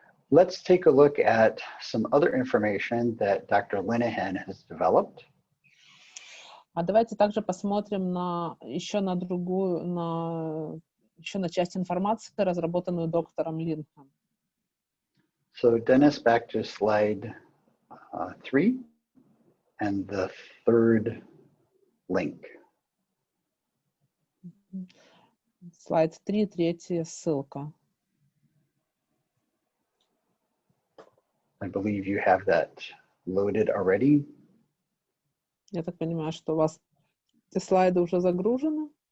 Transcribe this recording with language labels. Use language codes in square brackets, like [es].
[en] Let's take a look at some other information that Dr. Linehan has developed. [ru] А давайте также посмотрим еще на часть информации, разработанную доктором Линхен. [en] So Dennis, back to slide 3 and the third link. [ru] Слайд 3, третья ссылка. [en] I believe you have that loaded already. [ru] Я так понимаю, что у вас эти слайды уже загружены.